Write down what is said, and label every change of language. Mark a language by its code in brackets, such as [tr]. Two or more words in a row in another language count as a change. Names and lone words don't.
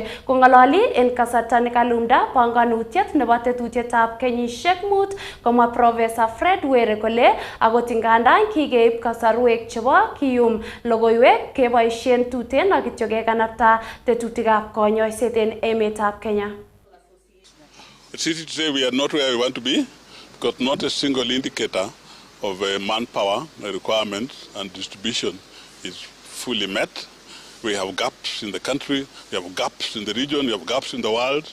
[kln] Kong'ololi en kasarta nekalumda panganutiet nebo tetutietab kenyisiek 5 komwa Professor Fred Were kole akot ingandan kikeib kasarwek chebo kiyum logoiwek keboisien tuten ak kityo kekanapta tetutikab konyoiset en emetab Kenya. [en] It's easy to say we are not where we want to be because not a single indicator of manpower requirements and distribution is fully met. We have gaps in the country, we have gaps in the region, we have gaps in the world.